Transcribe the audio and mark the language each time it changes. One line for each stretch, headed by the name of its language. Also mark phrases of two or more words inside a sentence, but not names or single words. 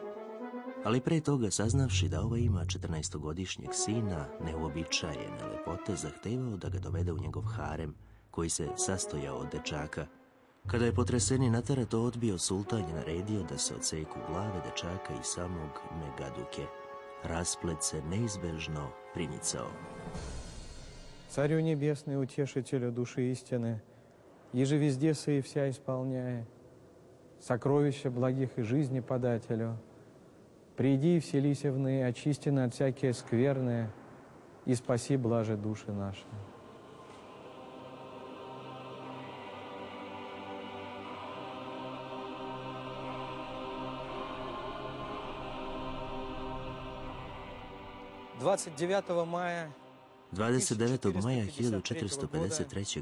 Serbian: Ali pre toga, saznavši da ovaj ima 14-godišnjeg sina, neuobičajene lepote, zahtevao da ga dovede u njegov harem, koji se sastojao od dečaka. Kada je potreseni Natara to odbio, sultan je naredio da se odseku glave dečaka i samog Megaduke. Rasplet se neizbežno primicao.
Church Slavic: Царю небесный, утешителю души истины, еже везде сей вся исполняя, сокровища благих и жизни подателю, приди и вселися в ны, очистины от всякие скверные, и спаси блаже души наши.
Serbian: Maja 29. maja 1453.